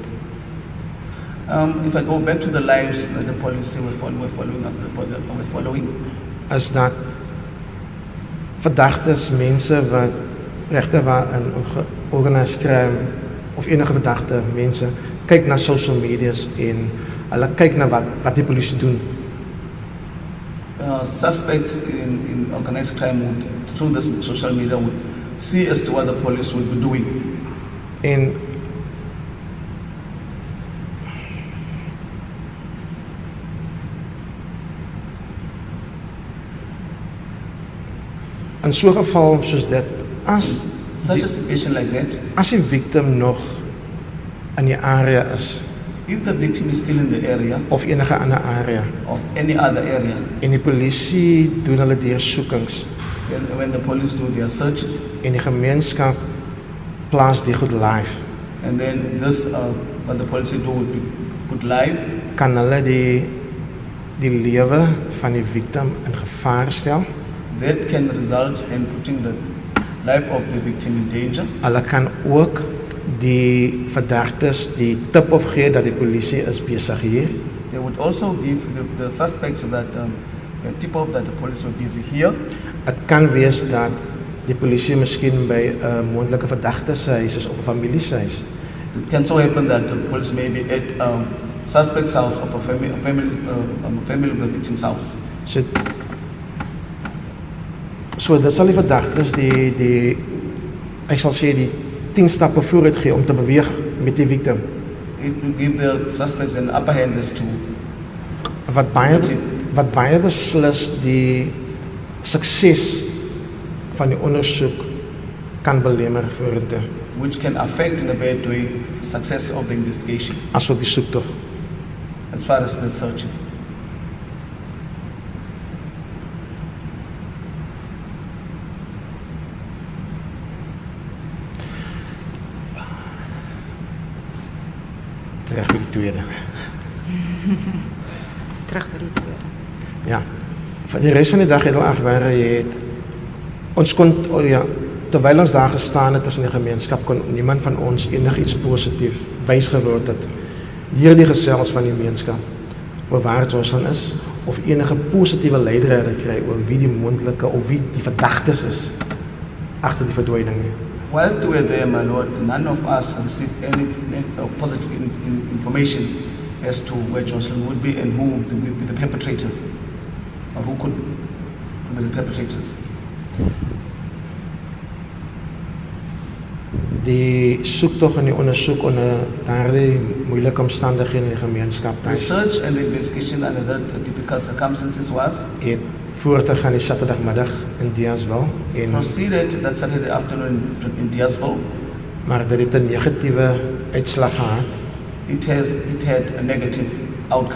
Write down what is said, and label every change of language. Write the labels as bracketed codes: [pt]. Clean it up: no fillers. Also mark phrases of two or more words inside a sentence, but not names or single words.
[en] If I go back to the lives that the police were following, [af] is dat verdagtes, mense wat regte waar in [en] organized crime [af] of enige verdagte mense kyk na [en] social medias [af] en hulle kyk na wat die polisie doen. [en] suspects in organized crime would, through this social media, would see as to what the police would be doing. [af] En in so 'n geval soos dit, as [en] Such a situation like that, [af] as die victim nog in die area is [en] if the victim is still in the area [af] of enige ander area [en] of any other area, [af] en die polisie doen hulle deursoekings [en] then when the police do their searches, [af] en die gemeenskap plaas die goed live, [en] and then this, what the police do would be put live, [af] kan hulle die lewe van die victim in gevaar stel. [en] that can result in putting the life of the victim in danger. [af] Hulle kan ook die verdagtes die tip of gee dat die polisie is besig hier. [en] They would also give the suspects that a tip off that the police were busy here. [af] Het kan wees dat die polisie miskien by 'n moontlike verdagte se huis is of 'n familie se huis. [en] It can so happen that the police may be at suspect's house of a family of the victim's house. [af] So dit sal die verdagtes ek sal sê die 10 stappe vooruit gee om te beweeg met die victim. [en] It will give the suspects an upper hand as to [af] Wat baie beslis die sukses van die ondersoek kan belemmer vorentoe. [en] which can affect in a bad way success of the investigation [af] asook die soektog. [en] as far as the searches. [af] Terug by die tweede. Terug by die tweede. Ja. Van die res van die dag het al agware het ons kon terwyl ons daar gestaan het tussen die gemeenskap kon niemand van ons enigiets positief wys geword het deur die gesels van die gemeenskap oor waar Joshlin is of enige positiewe leierrede kry oor wie die mondelike of wie die verdagtes is agter die verdwyning nie. [en] Whilst we were there, my Lord, none of us received any positive information as to where Joshlin would be and who would be the perpetrators, or who could be the perpetrators. [af] Die soektog en die ondersoek onder daardie moeilike omstandighede in die gemeenskap [en] Research and investigation under that difficult circumstances was [af] het voortgegaan die Saterdagmiddag in Diasville en [en] proceeded that Saturday afternoon in Diasville. [af] maar dit het 'n negatiewe uitslag gehad. [en] It had a negative outcome.